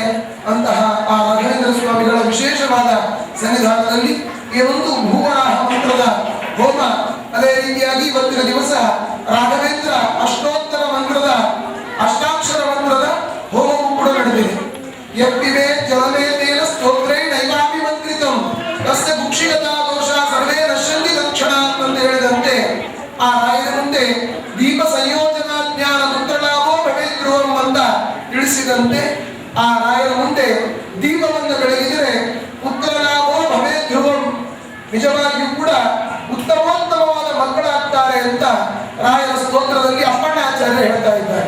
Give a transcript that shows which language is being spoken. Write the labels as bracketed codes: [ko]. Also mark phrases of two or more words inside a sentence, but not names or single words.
[kn] ಅಂತಹ ಆ ರಾಘವೇಂದ್ರ ಸ್ವಾಮಿಗಳ ವಿಶೇಷವಾದ ಸನ್ನಿಧಾನದಲ್ಲಿ ಈ ಒಂದು ಭೂವರಾಹ ಮಂತ್ರದ ಹೋಮ, ಅದೇ ರೀತಿಯಾಗಿ ಇವತ್ತಿನ ದಿವಸ ರಾಘವೇಂದ್ರ ಅಷ್ಟೋತ್ತರ ಮಂತ್ರದ ಅಷ್ಟಾಕ್ಷರ ಮಂತ್ರದ ಹೋಮವೂ ಕೂಡ ನಡೆದಿದೆ. [sa] ಯಪ್ಪಿವೆ ಜಲಮೇ ತೇನ ಸ್ತೋತ್ರೇ ನೈವಾಪಿ ಮಂತ್ರಿತಂ ತಸ್ಯ ಕುಕ್ಷಿಗತಾ ದೋಷ ಸರ್ವೇ ನಶ್ಯಂತಿ ತಕ್ಷಣಾತ್ [kn] ಅಂತ ಹೇಳಿದಂತೆ ಆ ರಾಯರ ಮುಂದೆ [sa] ದೀಪ ಸಂಯೋಜನಾ ಜ್ಞಾನ ಪುತ್ರಲಾಭೋ ಭವೇದ್ರುವಂ [kn] ಅಂತ ತಿಳಿಸಿದಂತೆ ಆ ರಾಯರ ಮುಂದೆ ದೀಪವನ್ನು ಬೆಳಗಿದರೆ [sa] ಪುತ್ರಲಾಭೋ ಭವೇದ್ರುವಂ, [kn] ನಿಜವಾಗಿಯೂ ಕೂಡ ಉತ್ತಮೋತ್ತಮವಾದ ಮಕ್ಕಳಾಗ್ತಾರೆ ಅಂತ ರಾಯರ ಸ್ತೋತ್ರದಲ್ಲಿ ಅಪ್ಪಣ್ಣಾಚಾರ್ಯ ಹೇಳ್ತಾ ಇದ್ದಾರೆ.